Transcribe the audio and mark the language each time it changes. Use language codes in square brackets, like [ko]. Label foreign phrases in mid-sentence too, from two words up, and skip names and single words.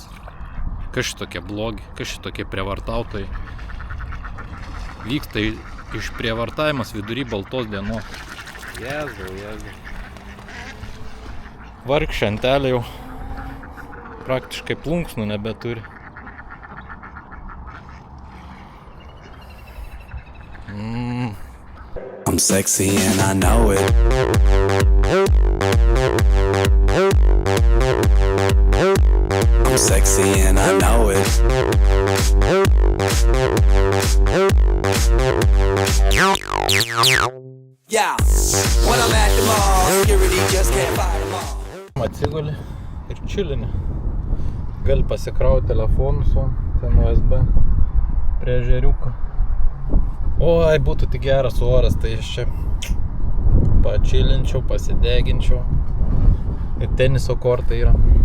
[lt] Kas šitokie blogi? Kas šitokie prievartautojai? Vyksta išprievartavimas vidury baltos dienos. Jėzau. Vargšentelė jau praktiškai plunksnų nebeturi. [en] I'm sexy and I know it. I'm sexy and I know it. Yeah, when I'm at the mall, security just can't fight them all. [lt] Atsiguli ir čilinė. Gali pasikrauti telefonus, o ten USB prie ežeriuko. Oi, būtų tik geras oras, tai aš čia pačilinčiau, pasideginčiau. Ir teniso kortai yra.